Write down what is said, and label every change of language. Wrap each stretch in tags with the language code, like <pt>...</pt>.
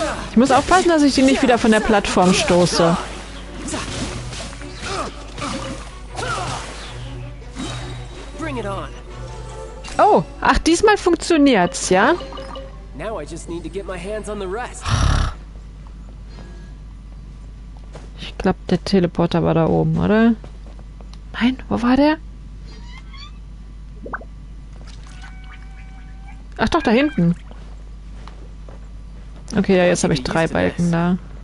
<de>Ich muss aufpassen, dass ich die nicht wieder von der Plattform stoße.</de> <en>Bring it on.</en> <de>Oh, ach, diesmal funktioniert's, ja?</de> <en>Now I just need to get my hands on the rest.</en> <de>Ich glaube, der Teleporter war da oben, oder? Nein, wo war der? Ach doch, da hinten. Okay, ja, jetzt habe ich 3 Balken da.</de>